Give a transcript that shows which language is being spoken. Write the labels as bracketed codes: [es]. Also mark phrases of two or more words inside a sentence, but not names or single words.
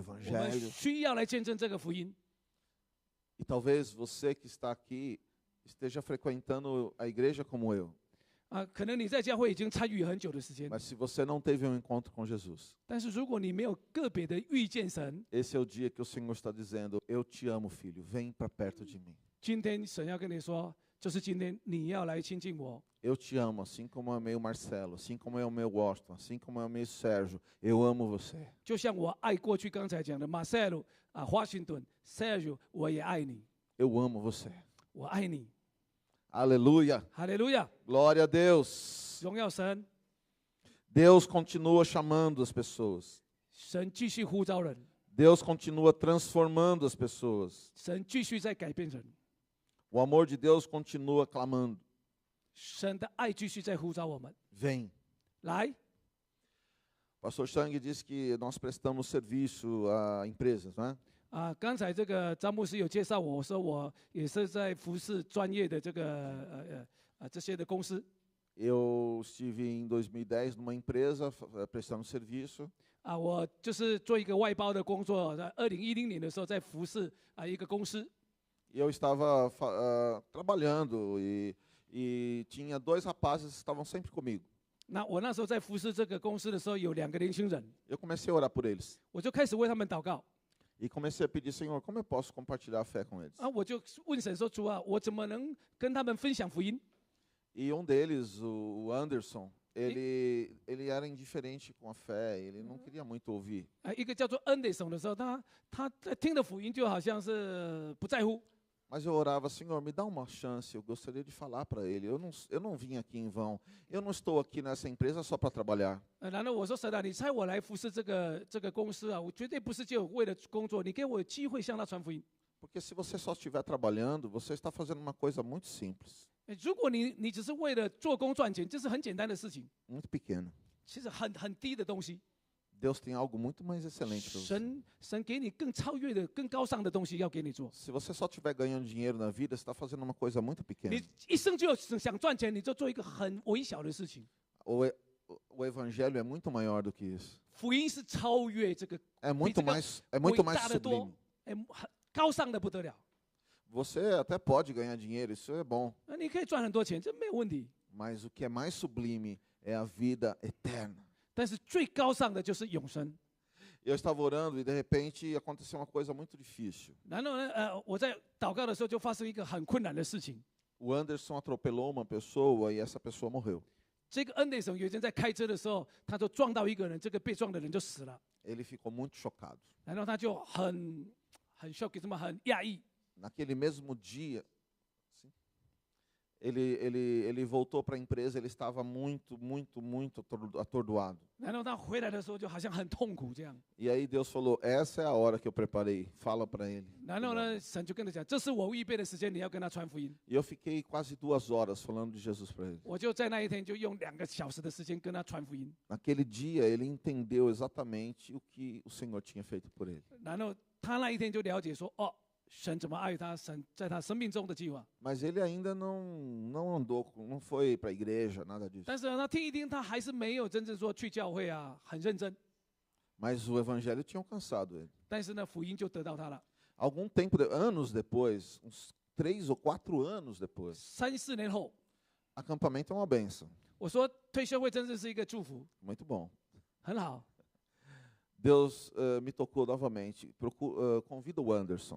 [zh] 我们 [pt] Evangelho. [zh] 需要来见证这个福音。 [pt] E talvez você que está aqui esteja frequentando a igreja como eu. [zh] 可能你在教会已经参与很久的时间， [pt] Mas se você não teve um encontro com Jesus, [zh] 但是如果你没有个别的遇见神， [pt] esse é o dia que o Senhor está dizendo: Eu te amo, filho, vem para perto de mim. [zh] 今天神要跟你说，就是今天你要来亲近我。 [pt] Eu te amo, assim como eu amei o Marcelo, assim como eu amei o Washington, assim como eu amei o Sérgio. Eu amo você. [zh] 就像我爱过去刚才讲的马塞鲁华盛顿、Sergio，我也爱你， [pt] Eu amo você. [zh] 我爱你。 [pt] Aleluia. [zh] 哈利路亚， [pt] Glória a Deus. [zh] 荣耀神， [pt] Deus continua chamando as pessoas. [zh] 神继续呼召人， [pt] Deus continua transformando as pessoas. [zh] 神继续在改变人， [pt] O amor de Deus continua clamando. [zh] 神的爱继续在呼召我们 [pt] Vem. [zh] 来。 [pt] Pastor Chang disse que nós prestamos serviço a empresas, não é? [zh] 刚才这个张牧师有介绍我说我也是在服侍专业的这个这些的公司。 [pt] Eu estive em 2010 numa empresa prestando serviço. [zh] 我就是做一个外包的工作，在2010年的时候在服侍一个公司。 [pt] E eu estava trabalhando e tinha 2 rapazes que estavam sempre comigo. [zh] 那我那时候在服侍这个公司的时候，有2个年轻人， [pt] Eu comecei a orar por eles [zh] 我就开始为他们祷告。 [pt] e comecei a pedir, Senhor, como eu posso compartilhar a fé com eles? [zh] 我就问神说：主啊，我怎么能跟他们分享福音？ [pt] E um deles, o Anderson, ele era indiferente com a fé, ele não queria muito ouvir. [zh] 一个叫做 Anderson 的时候，他听的福音就好像是不在乎。 [pt] Mas eu orava, Senhor, me dá uma chance, eu gostaria de falar para ele. Eu não vim aqui em vão. Eu não estou aqui nessa empresa só para trabalhar. [zh] 然后我说神啊，你差我来服侍这个公司我绝对不是就为了工作，你给我机会向他传福音。 [pt] Porque se você só estiver trabalhando, você está fazendo uma coisa muito simples, [zh] 如果你只是为了做工赚钱，这是很简单的事情， [pt] muito pequena. [zh] 其实很低的东西。 [pt] Deus tem algo muito mais excelente para você. [zh] 神给你更超越的、更高尚的东西要给你做。 [pt] Se você só estiver ganhando dinheiro na vida, você está fazendo uma coisa muito pequena. [zh] 你一生就想赚钱，你就做一个很微小的事情。 [pt] O evangelho é muito maior do que isso. [zh] 福音是超越这个 [pt] É muito mais [zh] 伟 [pt] mais [zh] 大的多 [pt] sublime.， [zh] 很高尚的不得了。 [pt] Você até pode ganhar dinheiro, isso é bom. [zh] 那你可以赚很多钱，这没有问题。 [pt] Mas o que é mais sublime é a vida eterna. [zh] 但是最高尚的就是永生。 [pt] Eu estava orando e de repente aconteceu uma coisa muito difícil. [zh] 然后呢，我在祷告的时候就发生一个很困难的事情。 [pt] O Anderson atropelou uma pessoa e essa pessoa morreu. [zh] 这个恩内森有一天在开车的时候，他就撞到一个人，这个被撞的人就死了。 [pt] Ele ficou muito chocado. [zh] 然后他就很 shock， 什么很讶异。 [pt] Naquele mesmo dia, sim, ele voltou para a empresa, ele estava muito atordoado. [zh] 然后他回来的时候就好像很痛苦这样。 [pt] E aí Deus falou, essa é a hora que eu preparei, fala para ele. [zh] 然后呢，神就跟他讲，这是我预备的时间，你要跟他传福音。 [pt] E eu fiquei quase 2 horas falando de Jesus para ele. [zh] 我就在那一天就用2个小时的时间跟他传福音。 [pt] Naquele dia ele entendeu exatamente o que o Senhor tinha feito por ele. [zh] 然后他那一天就了解说，哦，神怎么爱他，神在他生命中的计划。 [pt] Mas ele ainda não andou, não foi para a igreja, nada disso. [zh] 但是呢他听一听，他还是没有真正说去教会啊，很认真。 [pt] Mas o evangelho tinha alcançado ele. [zh] 但是呢，福音就得到他了。 [pt] Algum tempo, anos depois, uns 3 ou 4 anos depois, [zh] 3、4 年后， [pt] acampamento é uma benção. [zh] 我说退休会真的是一个祝福， [pt] Muito bom. [zh] 很好。 [pt] Deus me tocou novamente. Convida o Anderson.